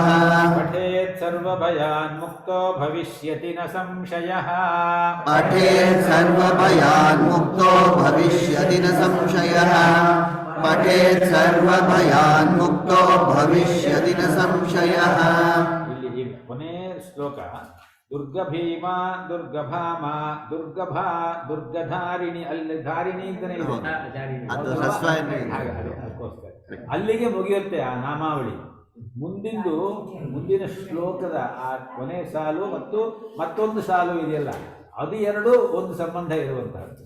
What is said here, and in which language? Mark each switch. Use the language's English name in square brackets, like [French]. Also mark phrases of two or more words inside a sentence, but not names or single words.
[Sanskrit] पठेत् सर्वभयान्मुक्तो भविष्यति न संशयः पठेत् सर्वभयान्मुक्तो भविष्यति न संशयः पठेत् सर्वभयान्मुक्तो भविष्यति न संशयः [Kannada] ಇಲ್ಲಿ ಕೊನೆ ಶ್ಲೋಕ [Sanskrit] ದುರ್ಗಭೀಮಾ ದುರ್ಗಭಾಮಾ ದುರ್ಗಭಾ ದುರ್ಗಧಾರಿಣಿ, [Kannada] ಅಲ್ಲಿ ಧಾರಿಣಿ ಅಂತಾನೆ ಇದೆ. ಅದು ಹ್ರಸ್ವ ಏನು ಇದೆ? ಹಾಗೆ ಅದಕ್ಕೋಸ್ಕರ ಅಲ್ಲಿಗೆ ಮುಗಿಯುತ್ತೆ ಆ ನಾಮಾವಳಿ. ಮುಂದಿನ ಶ್ಲೋಕದ ಆ ಕೊನೆ ಸಾಲು ಮತ್ತು ಮತ್ತೊಂದು ಸಾಲು ಇದೆಯಲ್ಲ, ಅದು ಎರಡೂ ಒಂದು ಸಂಬಂಧ ಇರುವಂತಹದ್ದು.